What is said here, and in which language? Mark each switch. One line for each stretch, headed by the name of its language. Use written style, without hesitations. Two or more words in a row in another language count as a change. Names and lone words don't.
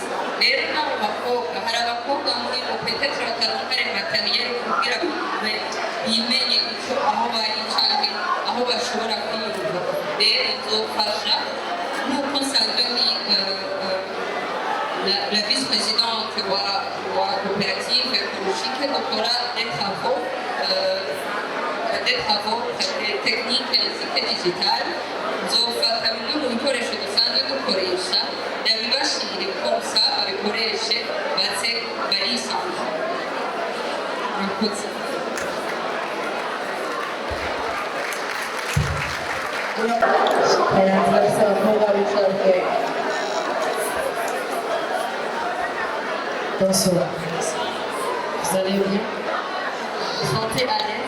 Rundi: Rero n'abo bakobwa hari abakobwa muri bo petetre bataronka materiel kugira bimenye icyo aho bari canke aho bashobora kwiyumva. Rero nzofasha nk'uko nsanzwe ndi
French: la vice-présidente
Rundi: wa
French: coopérative écologique
Rundi: dukora
French: des travaux techniques ainsi que digitales.
Rundi: Nzofata bimwe mu bikoresho dusanzwe dukoresha ndabibashire kosa babikoreshe baze barisanzura. Murakoze.
French: Bonsoir. Vous allez bien? Vous sentez à l'aise?